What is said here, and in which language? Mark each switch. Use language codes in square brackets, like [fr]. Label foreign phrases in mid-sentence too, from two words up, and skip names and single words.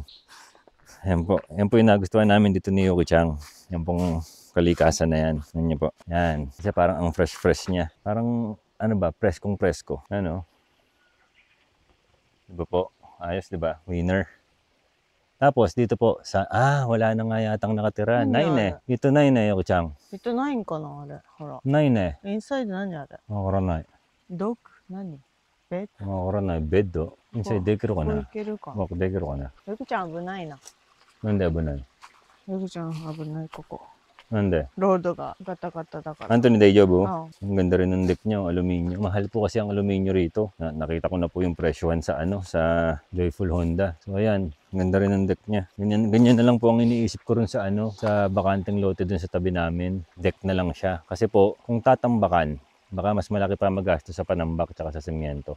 [tl] Yan po yung nagustuhan namin dito ni Yoki-chan. Yan pong kalikasan na yan. Yan niyo po. Yan. Kasi parang ang fresh niya. Parang, preskong-presko. Ano? Diba po? Ayos, diba? Winner. Tapos, dito po, wala na nga yatang nakatira. [ja] ないね. Ito ないね, Yoki-chan. ito ないんかなあれ。ほら。ないね. Inside 何あれ。わからない。 Dog? 何 Bed? わからない。ベッド Inside できるかな。いけるか。できるかな。 Yoki-chan 危ないな。なんで危ない。 Yoki-chan 危ないここ。なんで。ロードがガタガタだから。 Anthony Daijoubu? [tl] Oo. Ang ganda rin ng deck niya, aluminyo. Mahal po kasi ang aluminyo rito. Nakita ko na po yung presyohan sa sa Joyful Honda. So ayan, ganda rin ng deck niya. Ganyan na lang po ang iniisip ko rin sa sa bakanteng lote dun sa tabi namin. Deck na lang siya. Kasi po, kung tatambakan, baka mas malaki pa magastos sa panambak tsaka sa semyento.